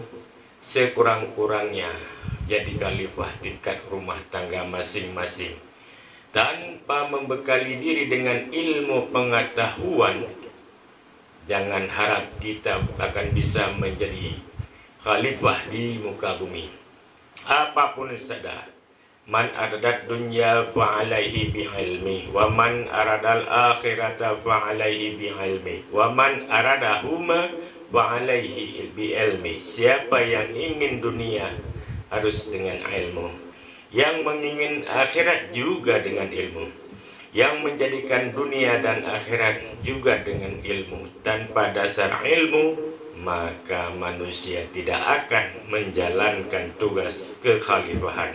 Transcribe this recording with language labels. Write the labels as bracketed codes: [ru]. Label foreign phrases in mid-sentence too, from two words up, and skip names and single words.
[id] Sekurang-kurangnya jadi khalifah tingkat rumah tangga masing-masing. Tanpa membekali diri dengan ilmu pengetahuan, jangan harap kita akan bisa menjadi khalifah di muka bumi. Apapun saja, [ar] من أراد الدنيا فعليه بالعلم ومن أراد الآخرة فعليه بالعلم ومن أرادهما فعليه بالعلم. [id] Siapa yang ingin dunia harus dengan ilmu, yang mengingin akhirat juga dengan ilmu, yang menjadikan dunia dan akhirat juga dengan ilmu. Tanpa dasar ilmu, maka manusia tidak akan menjalankan tugas kekhalifahan.